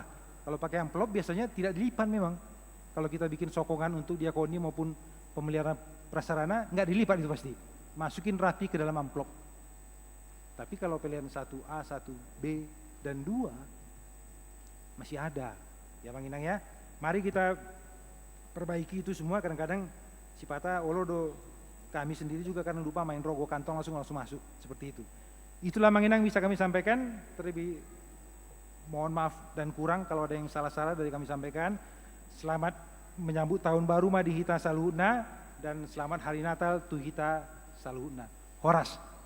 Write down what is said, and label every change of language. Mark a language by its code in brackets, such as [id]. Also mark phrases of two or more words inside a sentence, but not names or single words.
[id] Kalau pakai amplop biasanya tidak dilipat memang. Kalau kita bikin sokongan untuk diakoni maupun pemeliharaan prasarana, nggak dilipat itu pasti. Masukin rapi ke dalam amplop. Tapi kalau pilihan 1A, 1B, dan 2 masih ada. Ya Bang Inang ya. Mari kita perbaiki itu semua. Kadang-kadang [bbc] si Pata olodo [id] kami sendiri juga karena lupa main rogo kantong langsung masuk seperti itu. Itulah Bang Inang bisa kami sampaikan. Terlebih mohon maaf dan kurang kalau ada yang salah-salah dari kami sampaikan. Selamat menyambut tahun baru [bbc] Madihita Saluhuna [id] dan selamat hari Natal [bbc] Tuhita Saluhuna. [id] Horas.